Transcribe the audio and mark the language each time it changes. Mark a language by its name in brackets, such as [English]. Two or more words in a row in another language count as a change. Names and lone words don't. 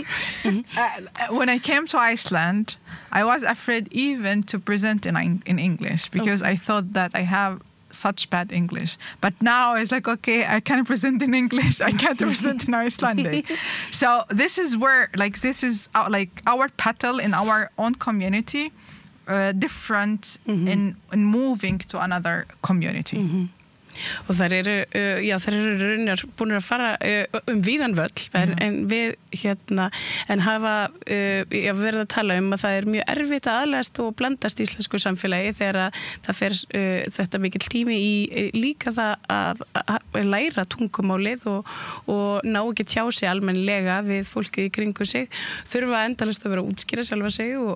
[English] When I came to Iceland, I was afraid even to present in English because I thought that I have such bad English. But now it's like, okay, I can present in English. I can't present in Icelandic. So this is where, like, this is like our battle in our own community, different in moving to another community. [Icelandic] Og þær eru raunar búin að fara víðan völl en við en hafa verið að tala að það mjög erfitt að aðlagast og blandast íslensku samfélagi þegar það fer þetta mikill tími í líka það að læra tungumálið og ná ekki tjá sig almennilega við fólkið í kringu sig, þurfa endalaust að vera að útskýra sjálfa sig